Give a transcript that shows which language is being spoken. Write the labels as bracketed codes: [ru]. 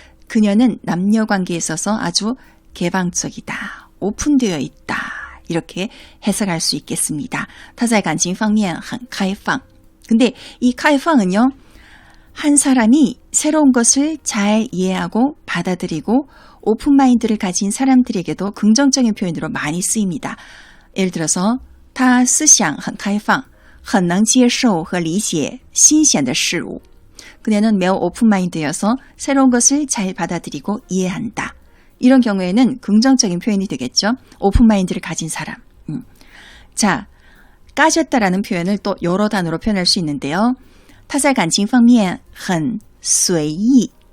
[ko] 그녀는 남녀 관계에 있어서 아주 개방적이다, 오픈되어 있다 이렇게 해석할 수 있겠습니다. [zh] 他在感情方面很开放. [ko] 근데 이 카이팡은요 한 사람이 새로운 것을 잘 이해하고 받아들이고 오픈마인드를 가진 사람들에게도 긍정적인 표현으로 많이 쓰입니다. 예를 들어서 [zh] 他思想很开放很能接受和理解新鲜的事物. [ko] 그녀는 매우 오픈마인드여서 새로운 것을 잘 받아들이고 이해한다. 이런 경우에는 긍정적인 표현이 되겠죠. 오픈마인드를 가진 사람. 자, 까졌다라는 표현을 또 여러 단어로 표현할 수 있는데요. [zh] 他在感情方面很随意.